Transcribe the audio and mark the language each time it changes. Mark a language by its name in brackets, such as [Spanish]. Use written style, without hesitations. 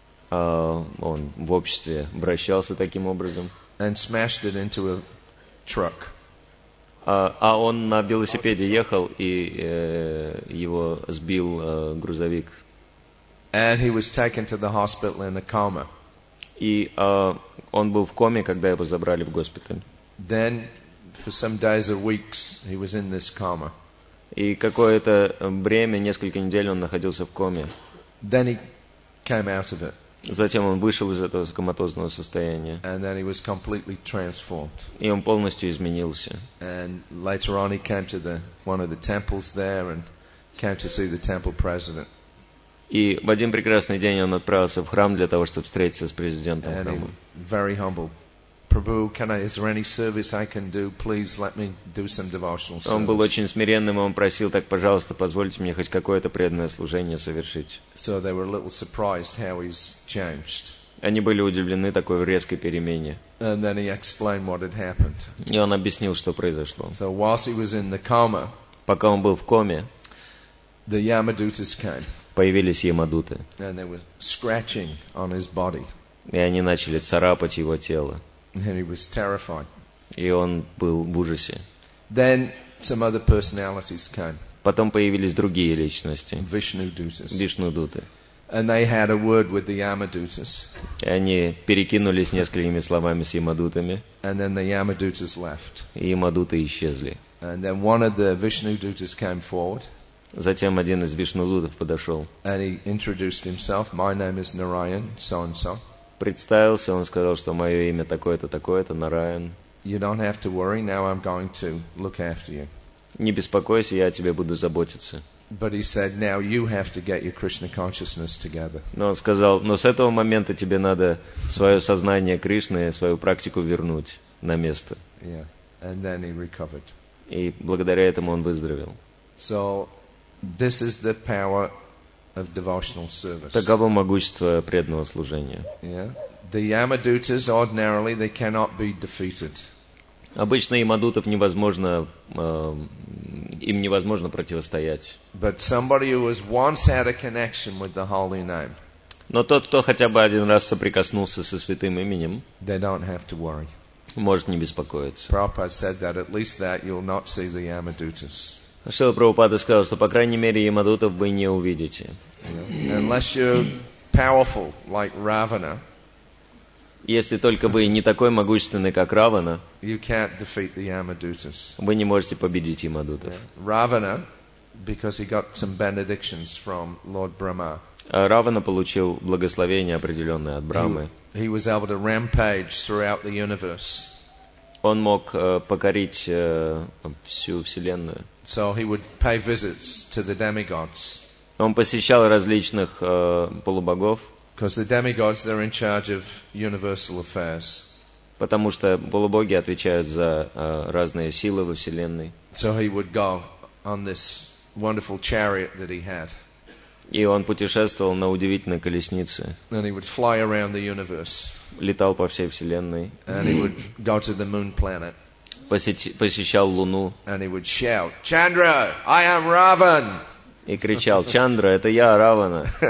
[Russian] Он в обществе обращался таким образом. [English] And smashed it into a truck. [Russian] А он на велосипеде ехал, и его сбил грузовик. [English] And he was taken to the hospital in a coma. [Russian] И он был в коме, когда его забрали в госпиталь. [English] Then, for some days or weeks, he was in this coma. [Russian] И какое-то время, несколько недель он находился в коме. [English] Then he came out of it. [Russian] Затем он вышел из этого коматозного состояния. [English] And then he was completely transformed. [Russian] И он полностью изменился. [English] And later on he came to one of the temples there and came to see the temple president. [Russian] И в один прекрасный день он отправился в храм для того, чтобы встретиться с президентом [English] And [Russian] храма. [English] he, very humble. Prabhu, is there any service I can do? Please let me do some devotional service. [Russian] Он был очень смиренным, и он просил: так, пожалуйста, позвольте мне хоть какое-то преданное служение совершить. [English] So they were a little surprised how he's changed. [Russian] Они были удивлены такой резкой перемене. [English] And then he explained what had happened. [Russian] И он объяснил, что произошло. [English] So whilst he was in the coma, [Russian] Пока он был в коме, [English] the Yamadutas came. [Russian] появились ямадуты. [English] And they were scratching on his body. [Russian] И они начали царапать его тело. [English] And he was terrified. [Russian] И он был в ужасе. [English] Then some other personalities came. [Russian] Потом появились другие личности, [English] Vishnu-dutas. [Russian] вишнудуты. [English] And they had a word with the Yamadutas. [Russian] И они перекинулись несколькими словами с ямадутами, [English] And then the Yamadutas left. [Russian] и ямадуты исчезли. [English] And then one of the Vishnu-dutas came forward. [Russian] Затем один из вишнудутов подошел, [English] And he introduced himself. My name is Narayan, so-and-so. [Russian] представился, он сказал, что мое имя такое-то, такое-то, Нараян. [English] You don't have to worry. Now I'm going to look after you. [Russian] Не беспокойся, я о тебе буду заботиться. [English] But he said, now you have to get your Krishna consciousness together. [Russian] Но он сказал: но с этого момента тебе надо свое сознание Кришны, свою практику вернуть на место. [English] Yeah. And then he recovered. [Russian] И благодаря этому он выздоровел. [English] So this is the power of devotional service. [Russian] Таково могущество преданного служения. [English] Yeah. The Yamadutas, ordinarily, they cannot be defeated. [Russian] Обычно ямадутов невозможно, им невозможно противостоять. [English] But somebody who has once had a connection with the holy name, [Russian] Но тот, кто хотя бы один раз соприкоснулся со святым именем, [English] they don't have to worry. [Russian] может не беспокоиться. [English] Prabhupada said that at least that you'll not see the Yamadutas. [Russian] Шрила Прабхупада сказал, что, по крайней мере, ямадутов вы не увидите. [English] Unless you're powerful like Ravana, [Russian] Если только вы не такой могущественный, как Равана, [English] you can't defeat the Yamadutas. [Russian] вы не можете победить Ямадутов. [English] Ravana, because he got some benedictions from Lord Brahma, [Russian] Равана получил благословение определенное от Брамы. [English] he was able to rampage throughout the universe. [Russian] Он мог покорить всю Вселенную. [English] So he would pay visits to the demigods. [Russian] Он посещал различных полубогов, [English] Because the demigods, they're in charge of universal affairs. [Russian] потому что полубоги отвечают за разные силы во Вселенной. [English] So he would go on this wonderful chariot that he had. [Russian] И он путешествовал на удивительной колеснице, [English] And he would fly around the universe. [Russian] летал по всей Вселенной, [English] And he would go to the moon planet. [Russian] посещал Луну [English] And he would shout, Chandra, I am Ravan! [Russian] и кричал: «Чандра, это я, Равана».